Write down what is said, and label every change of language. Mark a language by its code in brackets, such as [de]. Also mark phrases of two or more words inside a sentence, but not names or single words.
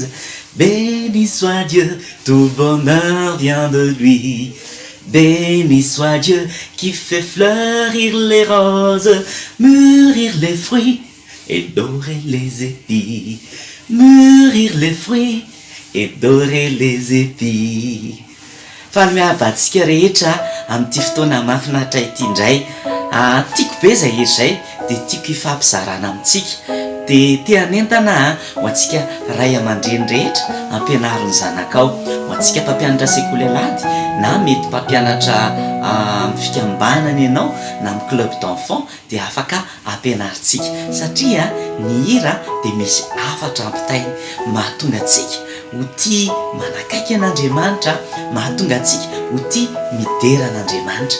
[fr] Béni soit Dieu, tout bonheur vient de lui. Béni soit Dieu qui fait fleurir les roses, mûrir les fruits et dorer les épis. Mûrir les fruits et dorer les épis. [mg] Fa miabatsika rehetra amin'ity fotoana mahafinaritra ity indray. Tiako be zay ery zay dia tiako ifampizarana amintsika. Dia te-hanentana ho antsika ray aman-dreny rehetra ampianarin'ny zanakao, ho antsika mpampianatra sekoly alady na mety mpampianatra fikambanana ianao na amin'ny [fr] club d'enfant [mg] dia afaka ampianarintsika satria ny hira dia misy hafatra ampitainy mahatonga antsika ho tia manakaiky an'Andriamanitra, mahatonga antsika ho tia midera an'Andriamanitra.